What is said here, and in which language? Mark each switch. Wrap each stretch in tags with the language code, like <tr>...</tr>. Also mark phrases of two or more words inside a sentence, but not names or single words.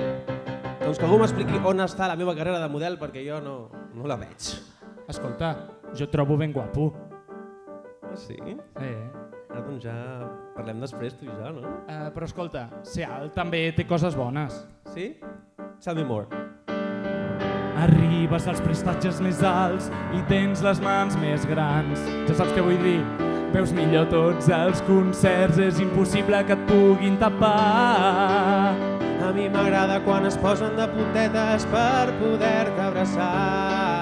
<ca>Doncs que algú m'expliqui on està la meva carrera de model, perquè jo no la veig. Escolta, jo et trobo ben guapo. Ah, sí? Ara doncs ja parlem després, tu i jo, no? Però escolta, ser alt també té coses bones. Sí?</ca> <en>Tell me more.</en> <ca>Arribes als prestatges més alts i tens les mans més grans. Ja saps què vull dir? Veus millor tots els concerts, és impossible que et puguin tapar. A mi m'agrada quan es posen de puntetes per poder-te abraçar.</ca>